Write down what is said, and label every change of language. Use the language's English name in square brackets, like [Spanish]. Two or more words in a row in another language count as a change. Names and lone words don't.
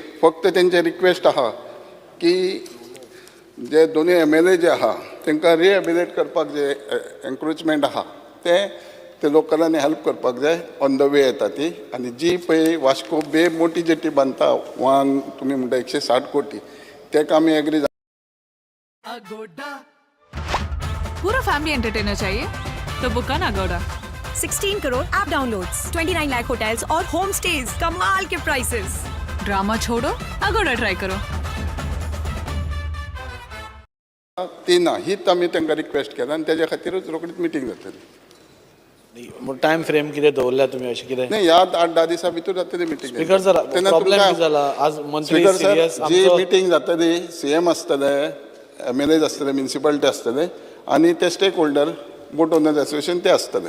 [Konkani] फक्त तेंचे रिक्वेस्ट आहा की जे दोनूय MLA जे आहा तांकां रिहेबिलिटेट करपाक जे एनक्रोचमेंट आहा ते लोकलांनी हेल्प करपाक जाय. [English] on the way [Konkani] येता ती. आनी जी पळय वास्को बे मोटी जेटी बांदता तुमी म्हणटा 160 कोटी तेका आमी एग्री. [Hindi] पूरा [English] family entertainer [Hindi] चाहिए तो बुक करना अगोड़ा. 16 करोड़ [English] app downloads, [Hindi] 29 लाख होटल्स और [English] home stays, [Hindi] कमाल के प्राइसेस. ड्रामा छोड़ो अगोड़ा ट्राई करो. [Konkani] ती ना हीच आमी तांकां रिक्वेस्ट केला आनी तेज्या खातीरच रोखडीच मिटींग जातली. [English] time frame [Konkani] कितें दवरल्या तुमी अशें कितें? नाही ह्या 8-10 दिसां भितर जातली मिटींग. स्पीकर सर प्रॉब्लेम कितें जाला आज मंत्री सिरियस जी मिटींग जातली CM आसतले MLAs आसतले म्युनिसिपालिटी आसतले आनी ते [English] stake holder boat owners association [Konkani] ते आसतले.